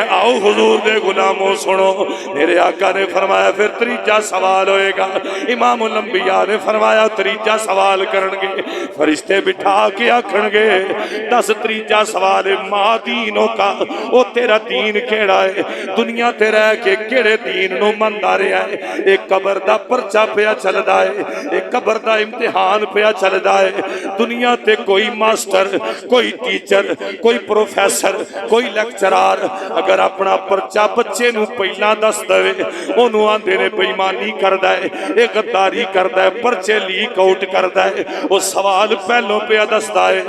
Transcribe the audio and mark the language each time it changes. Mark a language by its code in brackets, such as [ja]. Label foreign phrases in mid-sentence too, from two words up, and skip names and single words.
[pa] آؤ حضور دے غلاموں سنو، میرے آقا نے فرمایا پھر تریجا سوال ہوئے گا۔ امام الانبیاء نے فرمایا تریجا سوال کرنگے، فرشتے بٹھا کے آکھن گے دس تریجا سوال ماں دینوں کا، او تیرا دین کیڑا ہے؟ دنیا تے رہ کے کیڑے دین نو مندا رہیا ہے؟ ایک قبر دا پرچا پیا چلدا ہے، ایک قبر دا امتحان پیا چلدا ہے۔ دنیا تے کوئی ماسٹر، کوئی ٹیچر، کوئی پروفیسر، کوئی لیکچرار اگر اپنا پرچا بچے نو پہلا دس دے، انہوں آندے نے بےایمانی کردا ہے، ایک غداری کردا ہے، پرچے لیک آؤٹ کردا ہے، وہ سوال پہلوں پہ دسدا ہے۔